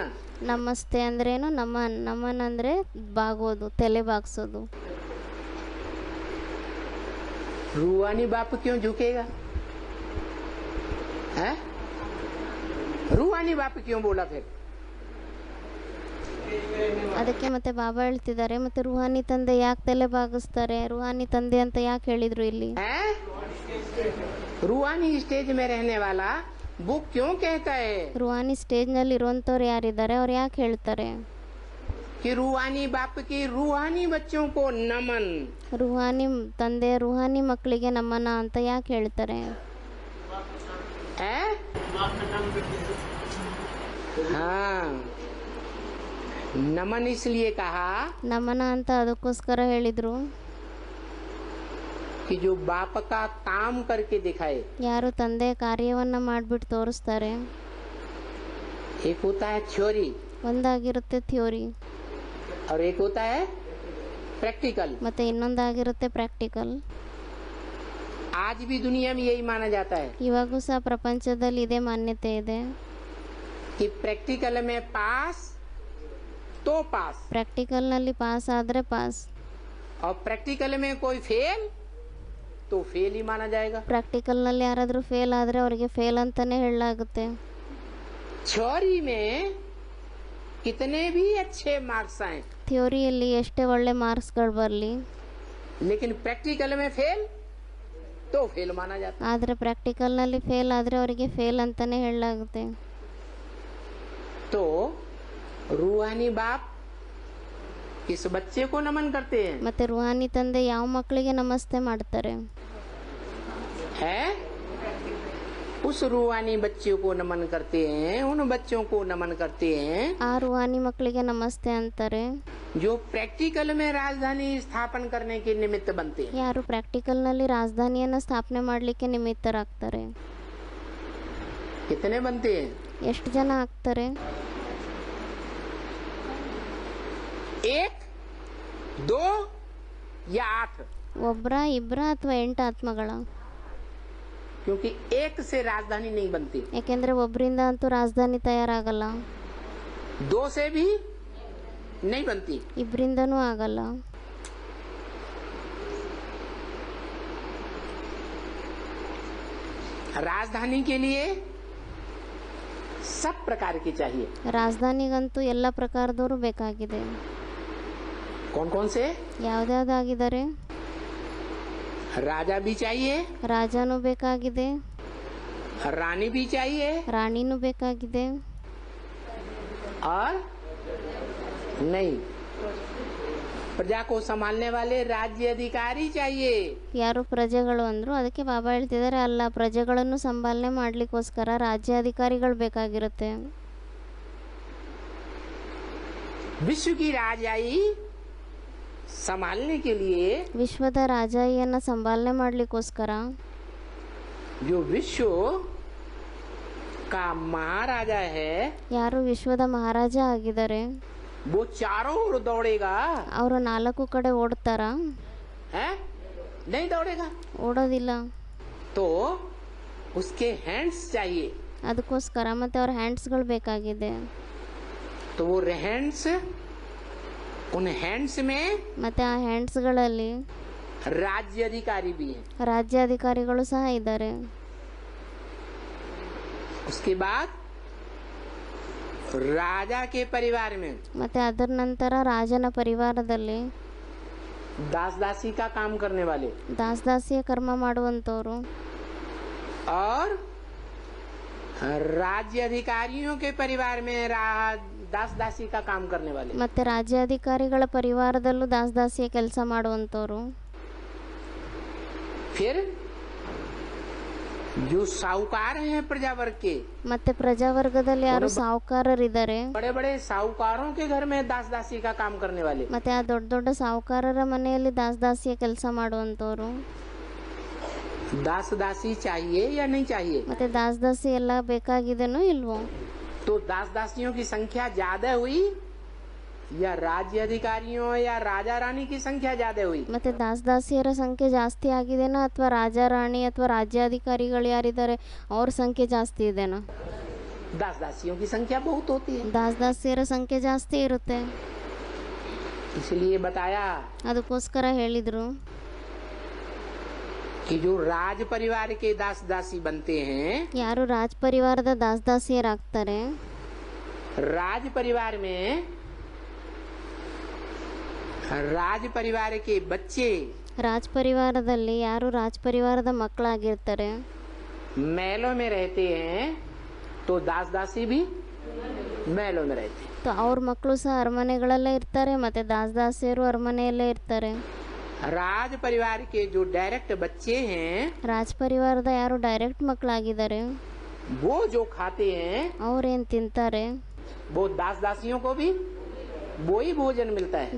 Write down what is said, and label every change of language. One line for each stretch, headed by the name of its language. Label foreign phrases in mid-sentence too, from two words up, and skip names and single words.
Kannada: ನಮಸ್ತೆ ಅಂದ್ರೇನು? ನಮನ್. ನಮನ್ ಅಂದರೆ ಬಾಗೋದು, ತಲೆ ಬಾಗಿಸೋದು.
Hindi: रूहानी बाप क्यों झुकेगा? है रूहानी बाप क्यों बोला फिर?
Kannada: ಅದಕ್ಕೆ ಮತ್ತೆ ಬಾಬಾ ಹೇಳ್ತಿದ್ದಾರೆ, ಮತ್ತೆ ರುಹಾನಿ ತಂದೆ ಯಾಕೆ ತಲೆ ಬಾಗಿಸ್ತಾರೆ, ರುಹಾನಿ ತಂದೆ ಅಂತ ಯಾಕೆ ಹೇಳಿದ್ರು ಇಲ್ಲಿ?
Hindi: है रूहानी स्टेज में रहने वाला वो क्यों कहता है
Kannada: ರುಹಾನಿ ಸ್ಟೇಜ್ನಲ್ಲಿ ಇರುವಂಥವ್ರು ಯಾರಿದ್ದಾರೆ ಅವ್ರು ಯಾಕೆ ಹೇಳ್ತಾರೆ
Hindi: कि रूहानी बाप की रूहानी बच्चों को नमन?
Kannada: ರುಹಾನಿ ತಂದೆ ರುಹಾನಿ ಮಕ್ಕಳಿಗೆ ನಮನ ಅಂತ ಯಾಕೆ ಹೇಳ್ತಾರೆ?
Hindi: है हाँ, नमन इसलिए कहा
Kannada: ನಮನ ಅಂತ ಅದಕ್ಕೋಸ್ಕರ ಹೇಳಿದ್ರು,
Hindi: कि जो बाप का काम करके दिखाए।
Kannada: ಯಾರು ತಂದೆ ಕಾರ್ಯವನ್ನ ಮಾಡಿಬಿಟ್ಟು ತೋರಿಸ್ತಾರೆ.
Hindi: एक होता है थ्योरी
Kannada: ಒಂದಾಗಿರುತ್ತೆ ಥಿಯೋರಿ
Hindi: और एक होता है प्रैक्टिकल।
Kannada: ಮತ್ತೆ ಇನ್ನೊಂದಾಗಿರುತ್ತೆ ಪ್ರಾಕ್ಟಿಕಲ್.
Hindi: आज भी दुनिया में यही माना जाता है
Kannada: ಇವಾಗೂ ಸಹ ಪ್ರಪಂಚದಲ್ಲಿ ಇದೇ ಮಾನ್ಯತೆ ಇದೆ,
Hindi: कि प्रैक्टिकल में पास तो पास
Kannada: ಪ್ರಾಕ್ಟಿಕಲ್ನಲ್ಲಿ ಪಾಸ್ ಆದರೆ ಪಾಸ್,
Hindi: और प्रैक्टिकल में कोई फेल तो फेल ही माना जाएगा।
Kannada: ಪ್ರಾಕ್ಟಿಕಲ್ನಲ್ಲಿ ಯಾರಾದರೂ ಫೇಲ್ ಆದರೆ ಅವರಿಗೆ ಫೇಲ್ ಅಂತಾನೆ ಹೇಳಲಾಗುತ್ತೆ.
Hindi: थ्योरी में कितने भी अच्छे मार्क्स आए
Kannada: ಥಿಯೋರಿಯಲ್ಲಿ ಎಷ್ಟೇ ಒಳ್ಳೆ ಮಾರ್ಕ್ಸ್ಗಳು ಬರಲಿ,
Hindi: लेकिन प्रैक्टिकल में फेल तो फेल माना जाता
Kannada: ಆದರೆ ಪ್ರಾಕ್ಟಿಕಲ್ನಲ್ಲಿ ಫೇಲ್ ಆದರೆ ಅವರಿಗೆ ಫೇಲ್ ಅಂತಾನೆ ಹೇಳಲಾಗುತ್ತೆ.
Hindi: है। तो रूहानी बाप किस बच्चे को नमन करते हैं?
Kannada: ಮತ್ತೆ ರುಹಾನಿ ತಂದೆ ಯಾವ ಮಕ್ಕಳಿಗೆ ನಮಸ್ತೆ ಮಾಡ್ತಾರೆ?
Hindi: है उस रूहानी बच्चों को नमन करते हैं, उन बच्चों को नमन करते हैं
Kannada: ಆ ರುಹಾನಿ ಮಕ್ಕಳಿಗೆ ನಮಸ್ತೆ ಅಂತಾರೆ
Hindi: जो प्रैक्टिकल में राजधानी स्थापन करने के निमित्त बनते हैं।
Kannada: ಯಾರು ಪ್ರಾಕ್ಟಿಕಲ್ನಲ್ಲಿ ರಾಜಧಾನಿಯನ್ನು ಸ್ಥಾಪನೆ ಮಾಡಲಿಕ್ಕೆ ನಿಮಿತ್ತರಾಗ್ತಾರೆ.
Hindi: कितने बनते हैं?
Kannada: ಎಷ್ಟು ಜನ ಆಗ್ತಾರೆ?
Hindi: एक, दो या 8?
Kannada: ಒಬ್ಬರ, ಇಬ್ಬರ ಅಥವಾ 8 ಆತ್ಮಗಳ?
Hindi: क्योंकि एक से राजधानी नहीं बनती,
Kannada: ಯಾಕೆಂದ್ರೆ ಒಬ್ಬರಿಂದ ಅಂತೂ ರಾಜಧಾನಿ ತಯಾರಾಗಲ್ಲ,
Hindi: 2 से भी नहीं बनती।
Kannada: ಇಬ್ಬರಿಂದನೂ ಆಗಲ್ಲ.
Hindi: राजधानी के लिए सब प्रकार की चाहिए।
Kannada: ರಾಜಧಾನಿಗಂತೂ ಎಲ್ಲ ಪ್ರಕಾರದವರು ಬೇಕಾಗಿದೆ.
Hindi: कौन कौन से?
Kannada: ಯಾವ್ದಾಗಿದ್ದಾರೆ?
Hindi: राजा भी चाहिए,
Kannada: ರಾಜನೂ ಬೇಕಾಗಿದೆ,
Hindi: रानी भी चाहिए,
Kannada: ರಾಣಿನೂ ಬೇಕಾಗಿದೆ,
Hindi: और नहीं, प्रजा को संभालने वाले राज्य अधिकारी चाहिए।
Kannada: ಯಾರು ಪ್ರಜೆಗಳು ಅಂದ್ರು, ಅದಕ್ಕೆ ಬಾಬಾ ಹೇಳ್ತಿದ್ದಾರೆ, ಅಲ್ಲ, ಪ್ರಜೆಗಳನ್ನು ಸಂಪಾಲನೆ ಮಾಡ್ಲಿಕ್ಕೋಸ್ಕರ ರಾಜ್ಯಾಧಿಕಾರಿಗಳು ಬೇಕಾಗಿರುತ್ತೆ.
Hindi: विश्व की राजाई संभालने के लिए
Kannada: ವಿಶ್ವದ ರಾಜಾಯಿಯನ್ನ ಸಂಪಾಲನೆ ಮಾಡ್ಲಿಕ್ಕೋಸ್ಕರ
Hindi: जो विश्व का महाराजा है
Kannada: ಯಾರು ವಿಶ್ವದ ಮಹಾರಾಜ ಆಗಿದ್ದಾರೆ
Hindi: वो चारों ओर दौड़ेगा,
Kannada: ಅವರು 4 ಕಡೆ ಓಡ್ತಾರ?
Hindi: है नहीं दौड़ेगा,
Kannada: ಓಡೋದಿಲ್ಲ.
Hindi: तो उसके हैंड्स चाहिए।
Kannada: ಅದಕ್ಕೋಸ್ಕರ ಮತ್ತೆ ಅವ್ರ ಹ್ಯಾಂಡ್ಸ್ಗಳು ಬೇಕಾಗಿದೆ.
Hindi: तो वो हैंड्स उन हैंड्स में
Kannada: ಮತ್ತು ಆ ಹ್ಯಾಂಡ್ಸ್ಗಳಲ್ಲಿ
Hindi: राज्य अधिकारी भी हैं।
Kannada: ರಾಜ್ಯಾಧಿಕಾರಿಗಳು ಸಹ ಇದ್ದಾರೆ.
Hindi: उसके बाद राजा के परिवार में
Kannada: ಮತ್ತು ಅದರ ನಂತರ ರಾಜನ ಪರಿವಾರದಲ್ಲಿ
Hindi: दास दासी का काम करने वाले
Kannada: ದಾಸದಾಸಿಯ ಕರ್ಮ ಮಾಡುವಂಥವ್ರು
Hindi: और राज्य अधिकारियों के परिवार में दास दासी का काम करने वाले।
Kannada: ಮತ್ತು ರಾಜ್ಯಾಧಿಕಾರಿಗಳ ಪರಿವಾರದಲ್ಲೂ ದಾಸದಾಸಿಯ ಕೆಲಸ ಮಾಡುವಂಥವ್ರು.
Hindi: फिर जो साहूकार हैं प्रजा वर्ग के,
Kannada: ಮತ್ತೆ ಪ್ರಜಾವರ್ಗದಲ್ಲಿ ಯಾರು ಸಾಹುಕಾರರಿದ್ದಾರೆ,
Hindi: बड़े बड़े साहूकारों के घर में दास दासी का काम करने वाले,
Kannada: ಮತ್ತೆ ಆ ದೊಡ್ಡ ದೊಡ್ಡ ಸಾಹುಕಾರರ ಮನೆಯಲ್ಲಿ ದಾಸದಾಸಿಯ ಕೆಲಸ ಮಾಡುವಂಥವ್ರು.
Hindi: दास दासी चाहिए या नहीं चाहिए?
Kannada: ಮತ್ತೆ ದಾಸದಾಸಿ ಎಲ್ಲ ಬೇಕಾಗಿದೆನೋ ಇಲ್ವೋ?
Hindi: तो दास दासियों की संख्या ज्यादा हुई या राज्य अधिकारियों या राजा रानी की संख्या ज्यादा हुई?
Kannada: ಮತ್ತೆ ದಾಸದಾಸಿಯರ ಸಂಖ್ಯೆ ಜಾಸ್ತಿ ಆಗಿದೆನಾ ಅಥವಾ ರಾಜ ರಾಣಿ ಅಥವಾ ರಾಜ್ಯಾಧಿಕಾರಿಗಳು ಯಾರಿದ್ದಾರೆ ಅವ್ರ ಸಂಖ್ಯೆ ಜಾಸ್ತಿ ಇದೆನಾ?
Hindi: दास दासियों की संख्या बहुत होती है,
Kannada: ದಾಸದಾಸಿಯರ ಸಂಖ್ಯೆ ಜಾಸ್ತಿ ಇರುತ್ತೆ.
Hindi: इसलिए बताया
Kannada: ಅದಕ್ಕೋಸ್ಕರ ಹೇಳಿದ್ರು
Hindi: कि जो राज परिवार के दास दासी बनते हैं,
Kannada: ಯಾರು ರಾಜ್ ಪರಿವಾರದ ದಾಸದಾಸಿಯರಾಗ್ತಾರೆ,
Hindi: राज परिवार में राज परिवार के बच्चे
Kannada: ರಾಜ್ ಪರಿವಾರದಲ್ಲಿ ಯಾರು ರಾಜ್ ಪರಿವಾರದ ಮಕ್ಕಳಾಗಿರ್ತಾರೆ
Hindi: महलों में रहते हैं, तो दास दासी भी महलों में रहते हैं।
Kannada: ಅವ್ರ ಮಕ್ಕಳು ಸಹ ಅರಮನೆಗಳಲ್ಲೇ ಇರ್ತಾರೆ ಮತ್ತೆ ದಾಸದಾಸಿಯರು ಅರಮನೆಯಲ್ಲೇ ಇರ್ತಾರೆ.
Hindi: राज परिवार के जो डायरेक्ट बच्चे हैं,
Kannada: ರಾಜ್ ಪರಿವಾರದ ಯಾರು ಡೈರೆಕ್ಟ್ ಮಕ್ಕಳಾಗಿದ್ದಾರೆ
Hindi: वो जो खाते हैं
Kannada: ಅವ್ರೇನ್ ತಿಂತಾರೆ
Hindi: वो दास दासियों को भी वो ही भोजन मिलता है।